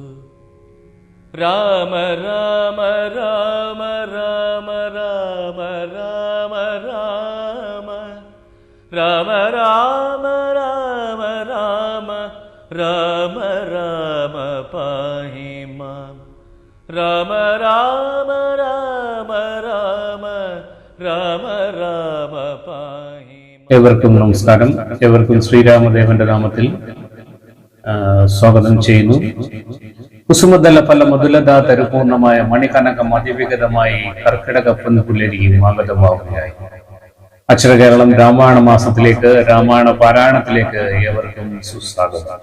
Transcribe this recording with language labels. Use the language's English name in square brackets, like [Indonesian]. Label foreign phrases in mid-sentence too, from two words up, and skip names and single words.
[Sanskrit] राम राम राम राम राम राम राम राम राम राम राम राम राम पाहि मां। राम राम राम राम राम राम पाहि मां। [Malayalam] ഏവർക്കും നമസ്കാരം. ഏവർക്കും ശ്രീരാമദേവന്റെ നാമത്തിൽ സ്വാഗതം ചെയ്യുന്നു. കുസുമദല ഫല മധുലത തരുപൂർണമായ മണികനകം അതിവിഗതമായി കർക്കിടക പൊൻപുലരിയും ആഗതമാവുകയായി. അക്ഷരകേരളം രാമായണ മാസത്തിലേക്ക്, രാമായണ പാരായണത്തിലേക്ക് ഏവർക്കും സുസ്വാഗതം.